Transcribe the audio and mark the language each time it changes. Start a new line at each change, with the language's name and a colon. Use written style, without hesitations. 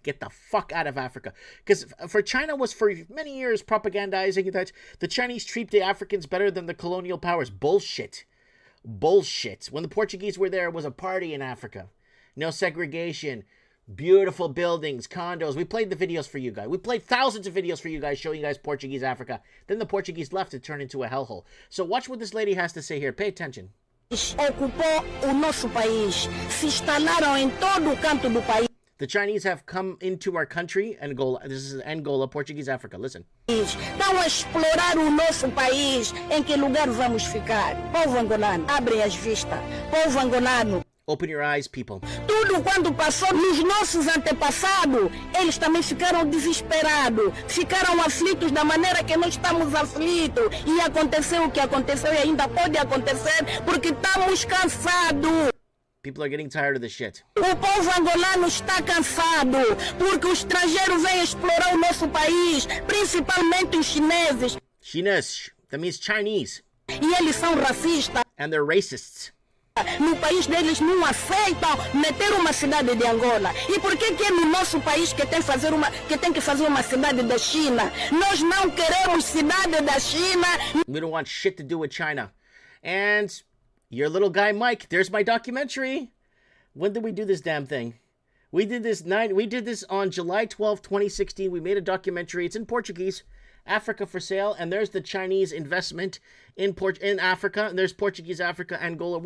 English: Get the fuck out of Africa. Because for China was for many years propagandizing that the Chinese treat the Africans better than the colonial powers. Bullshit. Bullshit. When the Portuguese were there, it was a party in Africa. No segregation. Beautiful buildings, condos. We played the videos for you guys. We played thousands of videos for you guys showing you guys Portuguese Africa. Then the Portuguese left. It turned into a hellhole. So watch what this lady has to say here. Pay attention.
Portuguese: Ocupou o nosso país, se instalaram em todo o canto do país.
English: The Chinese have come into our country, Angola. This is Angola, Portuguese Africa. Listen.
Portuguese: Estão a explorar o nosso país. Em que lugar vamos ficar? Povo angolano, abrem as vistas. Povo angolano.
English: Open your eyes, people.
Portuguese: Tudo quando passou nos nossos antepassados, eles também ficaram desesperados, ficaram aflitos da maneira que nós estamos aflitos. E aconteceu o que aconteceu e ainda pode acontecer porque estamos cansados.
English: People are getting tired of this shit.
Portuguese: O povo angolano está cansado porque o estrangeiro vem explorar o nosso país, principalmente os chineses.
English: Chinese. That means Chinese.
Portuguese: E eles são racistas.
English: And they're racists.
Portuguese: No país deles não aceitam meter uma cidade de Angola. E por que é no nosso país que tem que fazer uma cidade da China? Nós não queremos cidade da China.
English: We don't want shit to do with China. And your little guy Mike, there's my documentary. When did we do this damn thing? We did this on July 12, 2016. We made a documentary. It's in Portuguese. Africa for sale, and there's the Chinese investment in Africa, and there's Portuguese Africa, Angola.